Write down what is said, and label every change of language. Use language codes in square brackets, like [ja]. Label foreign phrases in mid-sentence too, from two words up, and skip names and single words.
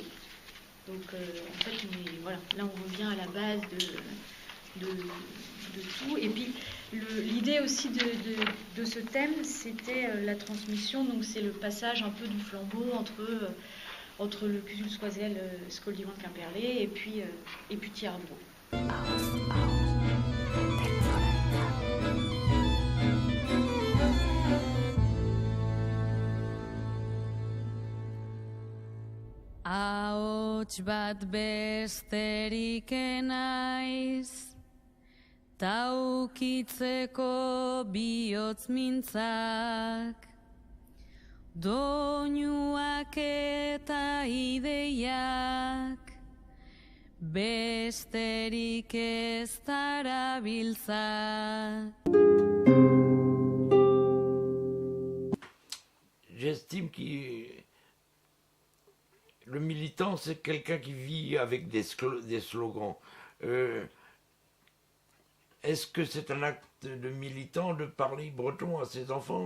[fr] Donc en fait, voilà, là on revient à la base de tout. Et puis l'idée aussi de ce thème, c'était la transmission, donc c'est le passage un peu du flambeau entre le Kulturskoisel Skoldivan Quimperlé et puis Tjärdro. [eu] Ahots bat besterik naiz, taukitzeko bihotz mintzak, doinuak eta ideiak, besterik ez darabiltzak. [fr] J'estime que le militant, c'est quelqu'un qui vit avec des slogans. Est-ce que c'est un acte de militant de parler breton à ses enfants?